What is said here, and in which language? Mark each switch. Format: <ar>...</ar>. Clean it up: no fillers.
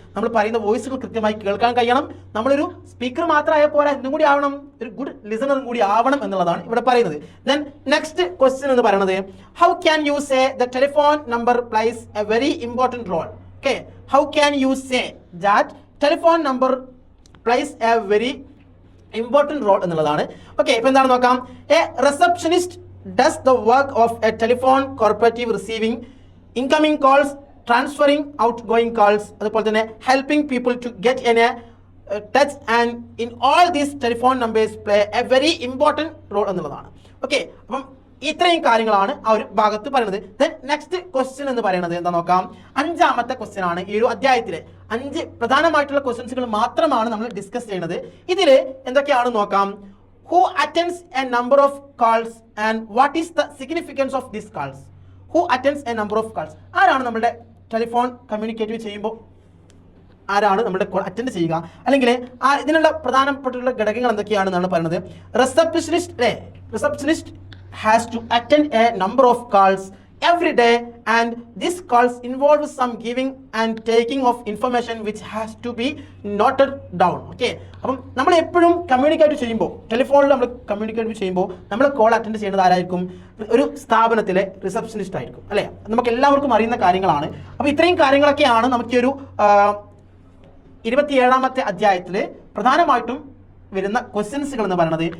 <ml>നമ്മൾ പറയുന്ന വോയിസുകൾ കൃത്യമായി കേൾക്കാൻ കഴിയണം. നമ്മളൊരു സ്പീക്കർ മാത്രമായ പോരാ, എന്തും കൂടി ആവണം, ഒരു ഗുഡ് ലിസണറും കൂടി ആവണം എന്നുള്ളതാണ് ഇവിടെ പറയുന്നത്.</ml> <en>then next question</en> <ml>എന്ന് പറയുന്നത്,</ml> <en>How can you say the telephone number plays a very important role. Okay, how can you say that telephone number plays a very important role</en> <ml>എന്നുള്ളതാണ്. ഓക്കെ, ഇപ്പൊ എന്താണ് നോക്കാം.</ml> <en>a receptionist does the work of a telephone cooperative, receiving incoming calls, transferring outgoing calls,</en> <ml>അതുപോലെ തന്നെ</ml> <en>helping people to get in a touch, and in all these telephone numbers play a very important role</en> <ml>എന്നുള്ളതാണ്. Okay, അപ്പം ഇത്രയും കാര്യങ്ങളാണ് ആ ഒരു ഭാഗത്ത് പറയുന്നത്. ദെൻ നെക്സ്റ്റ് ക്വസ്റ്റ്യൻ എന്ന് പറയുന്നത് എന്താ നോക്കാം. 5ാമത്തെ ക്വസ്റ്റ്യൻ ആണ് ഈ ഒരു അധ്യായത്തിലെ 5 പ്രധാനമായിട്ടുള്ള ക്വസ്റ്റ്യൻസുകൾ മാത്രമാണ് നമ്മൾ ഡിസ്കസ് ചെയ്യുന്നത്. ഇതിൽ എന്തൊക്കെയാണ് നോക്കാം.</ml> <en>Who attends a number of calls and what is the significance of these calls? Who attends a number of calls?</en> <ml>ആരാണ് നമ്മുടെ ടെലിഫോൺ കമ്മ്യൂണിക്കേറ്റ് ചെയ്യുമ്പോൾ ആരാണ് നമ്മുടെ കോൾ അറ്റൻഡ് ചെയ്യുക, അല്ലെങ്കിൽ ഇതിനുള്ള പ്രധാനപ്പെട്ടുള്ള ഘടകങ്ങൾ എന്തൊക്കെയാണെന്നാണ് പറയുന്നത്.</ml> <en>Receptionist has to attend a number of calls every day, and these calls involve some giving and taking of information which has to be noted down.</en> <ml>Okay, അപ്പം നമ്മൾ എപ്പോഴും കമ്മ്യൂണിക്കേറ്റ് ചെയ്യുമ്പോൾ, ടെലിഫോണിൽ നമ്മൾ കമ്മ്യൂണിക്കേറ്റ് ചെയ്യുമ്പോൾ നമ്മൾ കോൾ അറ്റൻഡ് ചെയ്യുന്നത് ആരായിരിക്കും? ഒരു സ്ഥാപനത്തിലെ റിസപ്ഷനിസ്റ്റ് ആയിരിക്കും, അല്ലേ? നമുക്ക് എല്ലാവർക്കും അറിയുന്ന കാര്യങ്ങളാണ്. അപ്പോൾ ഇത്രയും കാര്യങ്ങളൊക്കെയാണ് നമുക്ക് ഒരു 27ാമത്തെ അധ്യായത്തിൽ പ്രധാനമായിട്ടും വരുന്ന ക്വസ്റ്റ്യൻസുകൾ എന്ന് പറയുന്നത്.</ml>